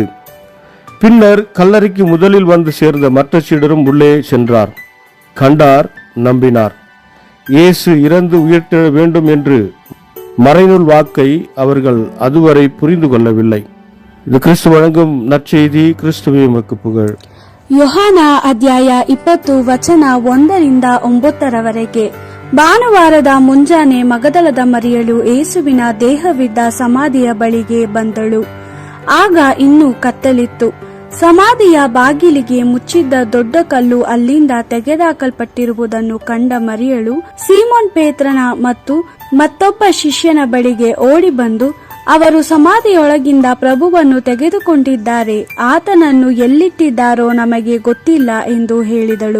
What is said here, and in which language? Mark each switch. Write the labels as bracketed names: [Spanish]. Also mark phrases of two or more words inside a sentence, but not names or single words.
[Tamil] பின்னர் கல்லறைக்கு முதலில் வந்து சேர்ந்த மற்ற சீடரும் உள்ளே சென்றார். கண்டார், நம்பினார். இயேசு இறந்து உயிர்த்தெழ வேண்டும் என்று மறைநூல் வாக்கை அவர்கள் அதுவரை புரிந்து கொள்ளவில்லை. இது கிறிஸ்து வழங்கும் நற்செய்தி. கிறிஸ்துவே உமக்கு புகழ். [Kannada] ಯೋಹಾನ ಅಧ್ಯಾಯ 20 ವಚನ 1-9 ಭಾನುವಾರದ ಮುಂಜಾನೆ ಮಗದಲದ ಮರಿಯಳು ಯೇಸುವಿನ ದೇಹವಿದ್ದ ಸಮಾಧಿಯ ಬಳಿಗೆ ಬಂದಳು. ಆಗ ಇನ್ನೂ ಕತ್ತಲಿತ್ತು. ಸಮಾಧಿಯ ಬಾಗಿಲಿಗೆ ಮುಚ್ಚಿದ್ದ ದೊಡ್ಡ ಕಲ್ಲು ಅಲ್ಲಿಂದ ತೆಗೆದುಹಾಕಲ್ಪಟ್ಟಿರುವುದನ್ನು ಕಂಡ ಮರಿಯಳು ಸೀಮೋನ್ ಪೇತ್ರನ ಮತ್ತು ಮತ್ತೊಬ್ಬ ಶಿಷ್ಯನ ಬಳಿಗೆ ಓಡಿ ಬಂದು, ಅವರು ಸಮಾಧಿಯೊಳಗಿಂದ ಪ್ರಭುವನ್ನು ತೆಗೆದುಕೊಂಡಿದ್ದಾರೆ, ಆತನನ್ನು ಎಲ್ಲಿಟ್ಟಿದ್ದಾರೋ ನಮಗೆ ಗೊತ್ತಿಲ್ಲ ಎಂದು ಹೇಳಿದಳು.